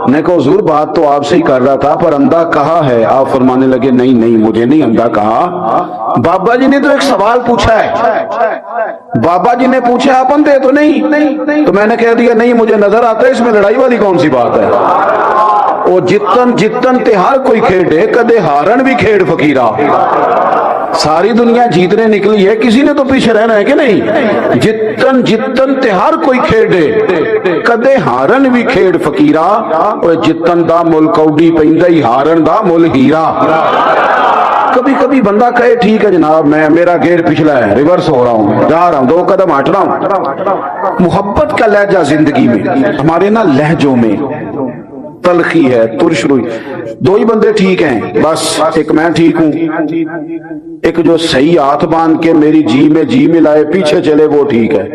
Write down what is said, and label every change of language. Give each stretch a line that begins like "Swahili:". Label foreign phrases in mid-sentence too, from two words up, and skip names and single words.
Urdu: میں کہا حضور بات تو آپ سے ہی کر رہا تھا پر اندھا کہا ہے. آپ فرمانے لگے نہیں نہیں مجھے نہیں اندھا کہا، بابا جی نے تو ایک سوال پوچھا ہے. بابا جی نے پوچھا آپ اندھے تو نہیں، تو میں نے کہہ دیا نہیں مجھے نظر آتا ہے. اس میں لڑائی والی کون سی بات ہے؟
Punjabi: وہ جتن جتن تے ہر کوئی کھیڑے، کدے ہارن بھی کھیڑ فقیرہ.
Urdu: ساری دنیا جیتنے نکلی ہے، کسی نے تو پیچھے رہنا ہے کہ نہیں؟
Punjabi: جتن جتن تے ہر کوئی کھیڑے، کدے ہارن بھی کھیڑ فقیرہ. اور جتن دا مل کوڈی پیندا ہی، ہارن دا مل ہیرا.
Urdu: کبھی کبھی بندہ کہے ٹھیک ہے جناب میں میرا گیئر پچھلا ہے، ریورس ہو رہا ہوں، جا رہا ہوں، 2 قدم ہٹ رہا ہوں. محبت کا لہجہ زندگی میں ہمارے نا لہجوں میں تلخی ہے، ترش روئی. 2 ہی بندے ٹھیک ہیں بس، ایک میں ٹھیک ہوں، ایک جو صحیح ہاتھ باندھ کے میری جی میں جی ملائے پیچھے چلے وہ ٹھیک ہے.